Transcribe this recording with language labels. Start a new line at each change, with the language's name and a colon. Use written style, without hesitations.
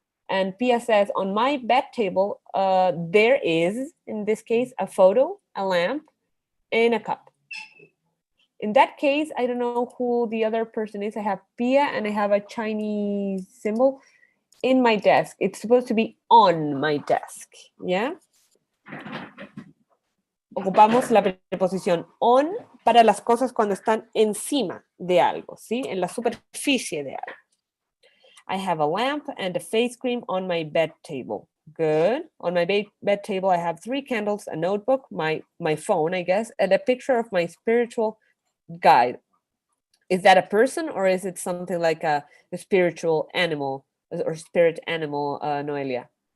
English: And Pia says, on my bed table, there is, in this case, a photo, a lamp, and a cup. In that case, I don't know who the other person is. I have Pia and I have a Chinese symbol in my desk. It's supposed to be on my desk, ¿ya?
Spanish: Ocupamos la preposición on para las cosas cuando están encima de algo, ¿sí? En la superficie de algo.
English: I have a lamp and a face cream on my bed table. Good. On my bed table, I have 3 candles, a notebook, my phone, I guess, and a picture of my spiritual guide. Is that a person or is it something like a spiritual animal or spirit animal, Noelia?